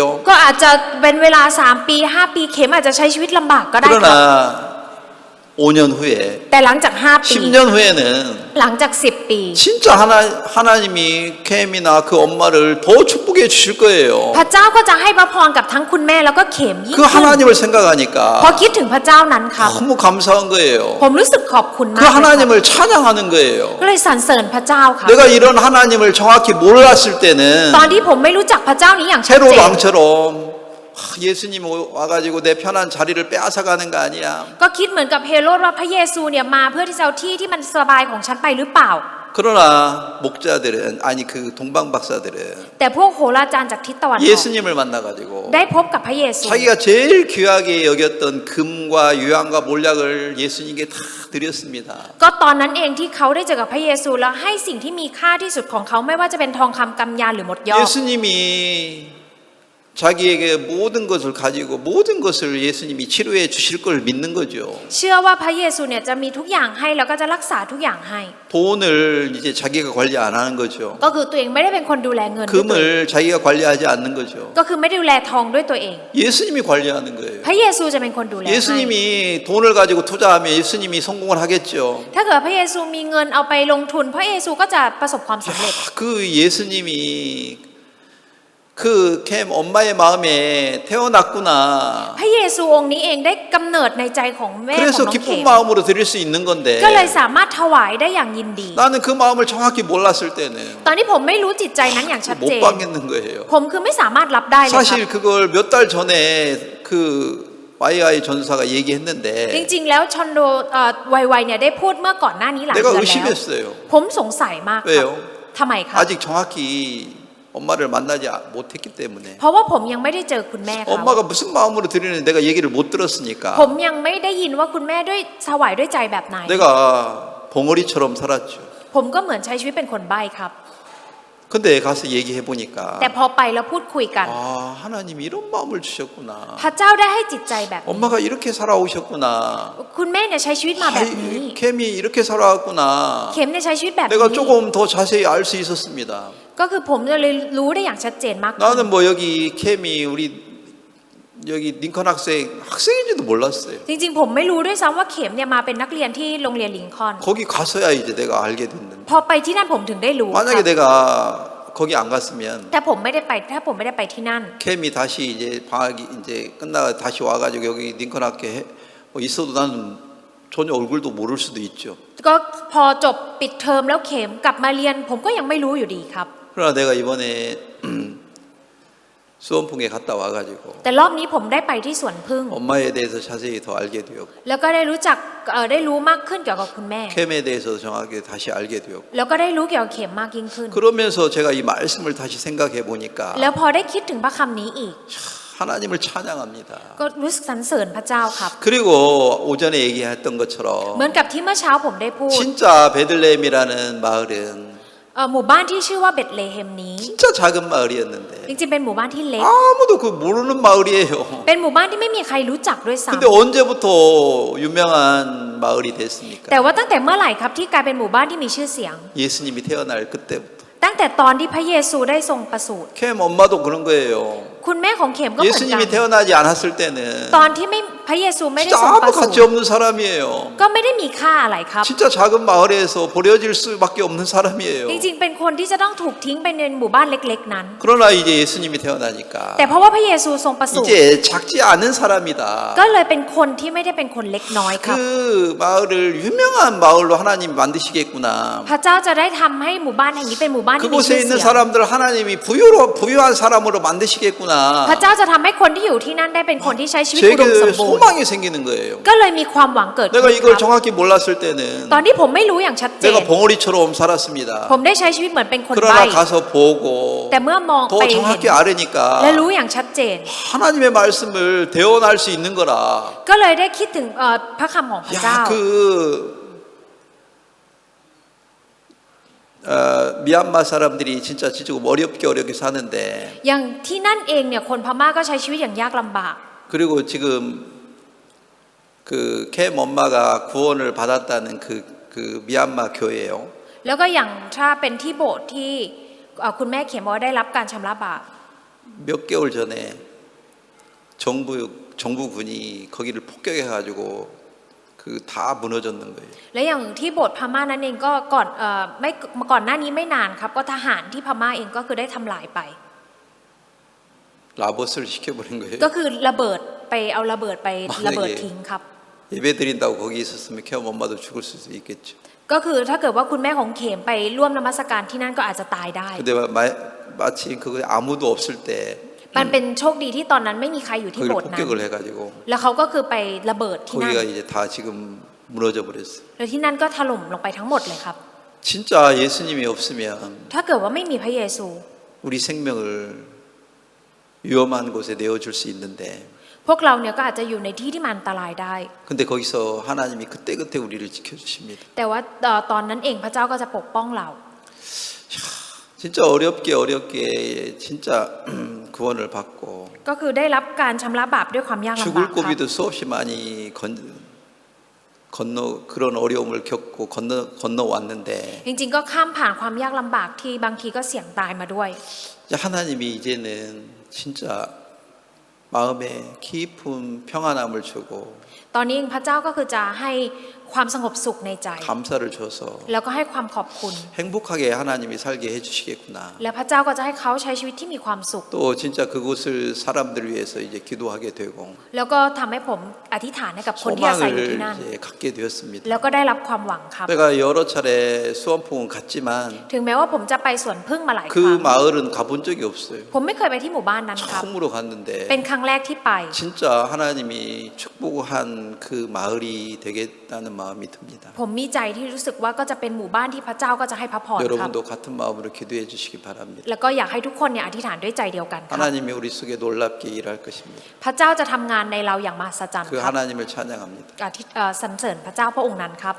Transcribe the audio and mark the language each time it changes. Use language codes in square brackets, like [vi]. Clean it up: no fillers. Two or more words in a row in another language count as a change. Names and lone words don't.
[th] ก็อาจจะเป็นเวลา3 ปี 5 ปีเข็มอาจจะใช้ชีวิตลำบากก็ได้ครับ [ko] 그러나 5년 후에 [th] แต่หลังจาก5 ปี [ko] 10년 후에는 [th] หลังจาก10 ปี [ko] 진짜 하나님이 캠이나 그 엄마를 더 축복해 주실 거예요. [th] พระเจ้าก็จะให้พระพรกับทั้งคุณแม่แล้วก็เข็มยิ่ง [ko] 그 [th] ขึ้น [ko] 하나님을 생각하니까 [th] พอคิดถึงพระเจ้านั้นครับ [ko] 너무 감사한 거예요. [th] ผมรู้สึกขอบคุณ [ko] 그 [th] มากเลยครับ [ko] 하나님을 찬양하는 거예요. [th] ก็เลยสรรเสริญพระเจ้าครับ [ko] 내가 이런 하나님을 정확히 몰랐을 때는 [th] ตอนที่ผมไม่รู้จักพระเจ้านี้อย่างชัด [ko] 헤롯 [th] เจน [ko] 왕처럼 예수님 와가지고 내 편한 자리를 빼앗아가는 거 아니야. [th] ก็คิดเหมือนกับเฮโรดว่าพระเยซูเนี่ยมาเพื่อที่จะเอาที่ที่มันสบายของฉันไปหรือเปล่า [ko] 그러나 목자들은 아니 그 동방 박사들은 [th] แต่พวกโหราจารย์จากทิศตะวันออก [ko] 예수님을 만나가지고 [th] ได้พบกับพระเยซู [ko] 자기가 제일 귀하게 여겼던 금과 유황과 몰약을 예수님께 다 드렸습니다. [th] ก็ตอนนั้นเองที่เขาได้เจอกับพระเยซูแล้วให้สิ่งที่มีค่าที่สุดของเขาไม่ว่าจะเป็นทองคำกำยานหรือหมดยอด [ko] 예수님이 자기에게 모든 것을 가지고 모든 것을 예수님이 치료해 주실 걸 믿는 거죠. [th] เชื่อว่าพระเยซูเนี่ยจะมีทุกอย่างให้แล้วก็จะรักษาทุกอย่างให้ [ko] 돈을 이제 자기가 관리 안 하는 거죠. [th] ก็คือตัวเองไม่ได้เป็นคนดูแลเงินด้วยตัวเอง [ko] 금을 자기가 관리하지 않는 거죠. [th] ก็คือไม่ได้ดูแลทองด้วยตัวเอง [ko] 예수님이 관리하는 거예요. [th] พระเยซูจะเป็นคนดูแลให้ [ko] 예수님이 돈을 가지고 투자하면 예수님이 성공을 하겠죠. [th] ถ้าเกิดพระเยซูมีเงินเอาไปลงทุนพระเยซูก็จะประสบความสำเร็จ [ko] 그 예수님이 그 캠 엄마의 마음에 태어났구나. [th] พระเยซูองค์นี้เองได้กำเนิดในใจของแม่ของ [ko] 그래서 [th] น้องเข [ko] 기쁜 [th] ม [ko] 마음으로 드릴 수 있는 건데 [th] ก็เลยสามารถถวายได้อย่างยินดี [ko] 나는 그 마음을 정확히 몰랐을 때는 [th] ตอนที่ผมไม่รู้จิตใจนั้นอย่างชัดเจ [ko] 못 [th] น [ko] 받겠는 거예요. [th] ผมคือไม่สามารถรับได้เลยครับ [ko] 사실 그걸 몇 달 전에 그 YI 전사가 [th] จ [ko] 얘기했는데 [th] ริงๆแล้วชอนโดไวเนี่ยได้พูดเมื่อก่อนหน้านี้หลาย [ko] 내가 [th] เดือนแล้ว [ko] 의심했어요. [th] ผมสงสัยมากครับ [ko] 왜요? [th] ทำไมครับ [ko] 아직 정확히 엄마를 만나지 못했기 때문에 [th] เพราะว่าผมยังไม่ได้เจอคุณแม่เขา [ko] 엄마가 무슨 마음으로 드리는지 내가 얘기를 못 들었으니까 [th] ผมยังไม่ได้ยินว่าคุณแม่ด้วยถวายด้วยใจแบบไหน [ko] 내가 봉어리처럼 살았죠. [th] ผมก็เหมือนใช้ชีวิตเป็นคนใบ้ครับ [ko] 근데 가서 얘기해 보니까 [th] แต่พอไปแล้วพูดคุยกัน [ko] 아 하나님이 이런 마음을 주셨구나. [th] พระเจ้าได้ให้จิตใจแบบนี้ [ko] 엄마가 이렇게 살아오셨구나. [th] คุณแม่เนี่ยใช้ชีวิตมาแบบนี้ [ko] 캠이 이렇게 살아왔구나. [th] เข็มเนี่ยใช้ชีวิตแบบ [ko] 내가 [th] นี้ [ko] 조금 더 자세히 알 수 있었습니다. [th] ก็คือผมเลยรู้ได้อย่างชัดเจนมากขึ้น [ko] 나는 뭐 여기 캠이 우리 여기 링컨 학생인지도 몰랐어요. [th] จริงๆผมไม่รู้ด้วยซ้ำว่าเข็มเนี่ยมาเป็นนักเรียนที่โรงเรียนลิงคอล์น [ko] 거기 가서야 이제 내가 알게 됐는데 [th] พอไปที่นั่นผมถึงได้รู้ค [ko] 만약에 [th] รับ [ko] 내가 거기 안 갔으면 [th] ถ้าผมไม่ได้ไปที่นั่น [ko] 캠이 다시 이제 방학이 이제 끝나가 다시 와가지고 여기 링컨 학교에 뭐 있어도 나는 전혀 얼굴도 모를 수도 있죠. [th] ก็พอจบปิดเทอมแล้วเข็มกลับมาเรียน ผมก็ยังไม่รู้อยู่ดีครับ [ko] 그러나 내가 이번에 수원풍에 갔다 와가지고 [th] แต่รอบนี้ผมได้ไปที่สวนพึ่ง [ko] 엄마에 대해서 자세히 더 알게 되었고 [th] แล้วก็ได้รู้จักได้รู้มากขึ้นเกี่ยวกับคุณแม่ [ko] 캠에 대해서도 정확하게 다시 알게 되었고 [th] แล้วก็ได้รู้เกี่ยวกับเข็มมากยิ่งขึ้น [ko] 그러면서 제가 이 말씀을 다시 생각해 보니까 [th] แล้วพอได้คิดถึงพระคำนี้อีก [ko] 하나님을 찬양합니다. [th] ก็รู้สึกสรรเสริญพระเจ้าครับ [ko] 그리고 오전에 얘기했던 [th] เหมื [ko] 것처럼 [th] อนกับที่เมื่อเช้าผมได้พูด [ko] 진짜 베들레헴이라는 마을은 [th] หมู่บ้านที่ชื่อว่าเบธเลเฮมนี้ [ko] 진짜 작은 마을이었는데 [th] จริงๆเป็นหมู่บ้านที่เล็ก [ko] 아무도 그 모르는 마을이에요. [th] เป็นหมู่บ้านที่ไม่มีใครรู้จักด้วยซ้ [ko] 근데 언제부터 유명한 마을이 됐습니까? [th] ำแต่ว่าตั้งแต่เมื่อไหร่ครับที่กลายเป็นหมู่บ้านที่มีชื่อเสียง [ko] 예수님이 태어날 그때부터. [th] ตั้งแต่ตอนที่พระเยซูได้ทรงประสูติ [ko] 캠 엄마도 그런 거예요. [th] คุณแม่ของเข็มก็เหมือนกัน [ko] 예수님이 태어나지 않았을 때는 [th] ตอนที่ไม่พระเยซูไม่ได้ [ko] 진짜 [th] ทรงประ [ko] 아무 [th] สูติ [ko] 가치 없는 사람이에요. [th] ก็ไม่ได้มีค่าอะไรครับ [ko] 진짜 작은 마을에서 버려질 수밖에 없는 사람이에요. [th] จริงๆเป็นคนที่จะต้องถูกทิ้งไปในหมู่บ้านเล็กๆนั้น [ko] 그러나 이제 예수님이 태어나니까 [th] แต่เพราะว่าพระเยซูทรงประสูติ [ko] 이제 작지 않은 사람이다. [th] ก็เลยเป็นคนที่ไม่ได้เป็นคนเล็กน้อยครับ [ko] 그 마을을 유명한 마을로 하나님이 만드시겠구나. [th] พระเจ้าจะได้ทำให้หมู่บ้านแห่งนี้เป็นหมู่บ้านที่มีชื่ [ko] 그곳에 [th] อ [ko] 있는 [th] เสียง [ko] 사람들 하나님이 부유한 사람으로 만드시겠구나. [th] พระเจ้าจะทำให้คนที่อยู่ที่นั่นได้เป็นคนที่ใช้ชีวิตอุดมสม [ko] 제게 [th] บูรณ์ [ko] 소망이 생기는 거예요. [th] ก็เลยมีความหวังเกิดขึ้น [ko] 내가 [th] ค [ko] 이걸 [th] รับ [ko] 정확히 몰랐을 때는 [th] ตอนที่ผมไม่รู้อย่างชัดเจน [ko] 내가 봉어리처럼 살았습니다. [th] ผมได้ใช้ชีวิตเหมือนเป็นคนใบ้ [ko] 그러나 가서 보고 [th] แต่เมื่อมอง [ko] 더 [th] ไปเห็น [ko] 정확히 알으니까 [th] และรู้อย่างชัดเจน [ko] 하나님의 말씀을 대언할 수 있는 거라. [th] ก็เลยได้คิดถึงพระคำของพระเจ้า [ko] 야, 미얀마 사람들이 진짜 지금 어렵게 사는데 [th] อย่างที่นั่นเองเนี่ยคนพม่าก็ใช้ชีวิตอย่างยากลำบาก [ko] 그리고 지금 그 캠 엄마가 구원을 받았다는 그 미얀마 교회예요. [th] แล้วก็อย่างถ้าเป็นที่โบสถ์ที่คุณแม่เขียนว่าได้รับการชำระบาป [ko] 몇 개월 전에 정부군이 거기를 폭격해가지고 그 다 무너졌는 거예요. [th] และอย่างที่โบสถ์พม่านั้นเองก็ก่อนหน้านี้ไม่นานครับก็ทหารที่พม่าเองก็คือได้ทำลายไป [ko] 라버스를 시켜버린 거예요. [th] ก็คือระเบิดไปเอาระเบิดไประเบิดทิ้งครับ [ko] 예배 드린다고 거기 있었으면 캠 엄마도 죽을 수도 있겠죠. [th] ก็คือถ้าเกิดว่าคุณแม่ของเขมไปร่วมนมัสการที่นั่นก็อาจจะตายได้ [ko] 근데 마침 그거 아무도 없을 때 [th] มันเป็นโชคดีที่ตอนนั้นไม่มีใครอยู่ที่ [ko] 거기를 [th] โบสถ์นั้น [ko] 폭격을 해가지고 [th] แล้วเขาก็คือไประเบิดที่นั่น [ko] 거기가 이제 다 지금 무너져 버렸어요. [th] แล้วที่นั่นก็ถล่มลงไปทั้งหมดเลยครับ [ko] 진짜 예수님이 없으면 [th] ถ้าเกิดว่าไม่มีพระเยซู [ko] 우리 생명을 위험한 곳에 내어줄 수 있는데 [th] พวกเราเนี่ยก็อาจจะอยู่ในที่ที่มันอันตรายได้ [ko] 근데 거기서 하나님이 그때그때 우리를 지켜주십니다. [th] แต่ว่าตอนนั้นเองพระเจ้าก็จะปกป้องเรา [ko] 진짜 어렵게 진짜 그 구원을 받고 [th] ก็คือได้รับการชำระบาปด้วยความยากลำบาก [ko] 죽을 [th] ครับ [ko] 고비도 수없이 많이 건너 그런 어려움을 겪고 건너왔는데 [th] จริงๆก็ข้ามผ่านความยากลำบากที่บางทีก็เสี่ยงตายมาด้วย [ko] 이제 하나님이 이제는 진짜 마음에 깊은 평안함을 주고 [th] ตอนนี้พระเจ้าก็คือจะให้ความสงบสุขในใจ [ko] 감사를 줘서 [th] แล้วก็ให้ความขอบคุณ [ko] 행복하게 하나님이 살게 해주시겠구나. [th] และพระเจ้าก็จะให้เขาใช้ชีวิตที่มีความสุข [ko] 또 진짜 그곳을 사람들 위해서 이제 기도하게 되고 [th] แล้วก็ทำให้ผมอธิษฐานให้กับคนที่อาศัยอยู่ [ko] 소망을 [th] ที่นั่น [ko] 이제 갖게 되었습니다. [th] แล้วก็ได้รับความหวังครับ [ko] 내가 여러 차례 수원풍은 갔지만 [th] ถึงแม้ว่าผมจะไปสวนพึ่งมาหลายค [ko] 그 [th] รั้ง [ko] 마을은 가본 적이 없어요. [th] ผมไม่เคยไปที่หมู่บ้านนั้นครับ [ko] 처음으로 갔는데 [th] เป็นครั้งแรกที่ไป [ko] 진짜 하나님이 축복한 그 마을이 되겠다는 마음이 듭니다. [th] ผมมีใจที่รู้สึกว่าก็จะเป็นหมู่บ้านที่พระเจ้าก็จะให้พระพรครับ [ko] 여러분도 같은 마음으로 기도해 주시기 바랍니다. [th] แล้วก็อยากให้ทุกคนเนี่ยอธิษฐานด้วยใจเดียวกันครับ [ko] 하나님이 우리 속에 놀랍게 일할 것입니다. [th] พระเจ้าจะทำงานในเราอย่างมหัศจรรย์ [ko] 그 [th] ครับ [ko] 하나님을 찬양합니다. [th] สรรเสริญพระเจ้าพระองค์นั้นครับ